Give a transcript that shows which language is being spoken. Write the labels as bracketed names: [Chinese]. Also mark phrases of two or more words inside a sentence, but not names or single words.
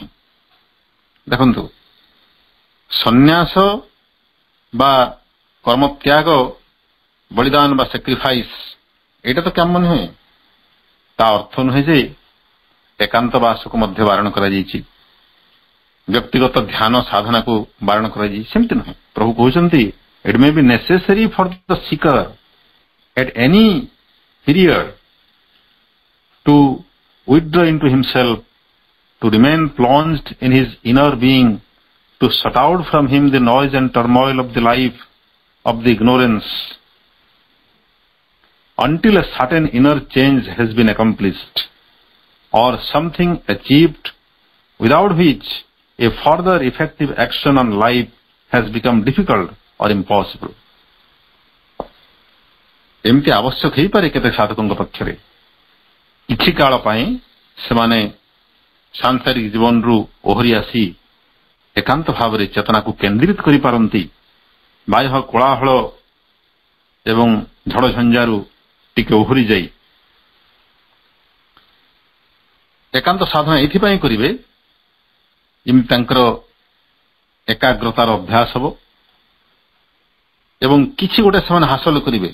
[Odia] ଦେଖନ୍ତୁ, ସନ୍ନ୍ୟାସ ବା କର୍ମତ୍ୟାଗ, ବଳିଦାନ ବା ସାକ୍ରିଫାଇସ୍, ଏଇଟା ତ କାମ ନୁହେଁ। ତା ଅର୍ଥ ନୁହେଁ ଯେ ଏକାନ୍ତ ବାସକୁ ମଧ୍ୟ ବାରଣ କରାଯାଇଛି, ବ୍ୟକ୍ତିଗତ ଧ୍ୟାନ ସାଧନାକୁ ବାରଣ କରାଯାଇଛି, ସେମିତି ନୁହେଁ। ପ୍ରଭୁ କହୁଛନ୍ତି [English] it may be necessary for the seeker at any period to withdraw into himself, to remain plunged in his inner being, to shut out from him the noise and turmoil of the life of the ignorance, until a certain inner change has been accomplished or something achieved, without which a further effective action on life has become difficult or impossible. [Odia] ଏମିତି ଆବଶ୍ୟକ ହେଇପାରେ କେତେ ସାଧକଙ୍କ ପକ୍ଷରେ। କିଛି କାଳ ପାଇଁ ସେମାନେ ସାଂସାରିକ ଜୀବନରୁ ଓହରି ଆସି ଏକାନ୍ତ ଭାବରେ ଚେତନାକୁ କେନ୍ଦ୍ରିତ କରିପାରନ୍ତି, ବାହ୍ୟ କୋଳାହଳ ଏବଂ ଝଡ଼ଝଞ୍ଜାରୁ ଟିକେ ଓହରି ଯାଇ ଏକାନ୍ତ ସାଧନା ଏଇଥିପାଇଁ କରିବେ ଯେମିତି ତାଙ୍କର ଏକାଗ୍ରତାର ଅଭ୍ୟାସ ହେବ ଏବଂ କିଛି ଗୋଟେ ସେମାନେ ହାସଲ କରିବେ।